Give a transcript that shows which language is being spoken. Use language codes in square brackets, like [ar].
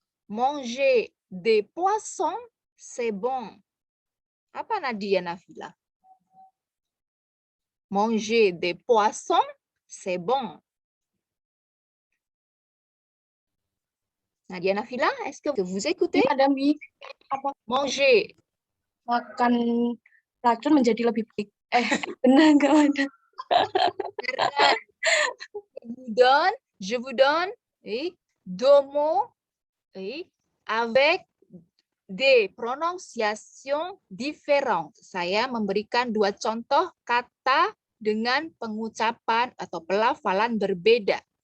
[fr] Manger des poissons, c'est bon. [id] Apa Nadia Nafila? [fr] Manger des poissons, c'est bon. Nadia Nafila, est-ce que vous écoutez? [id] Ada apa [fr] Manger. [id] makan racun menjadi lebih baik. Benar nggak ada? [fr] Je vous donne deux mots avec des prononciations différentes. [id] Saya memberikan dua contoh kata dengan pengucapan atau pelafalan berbeda.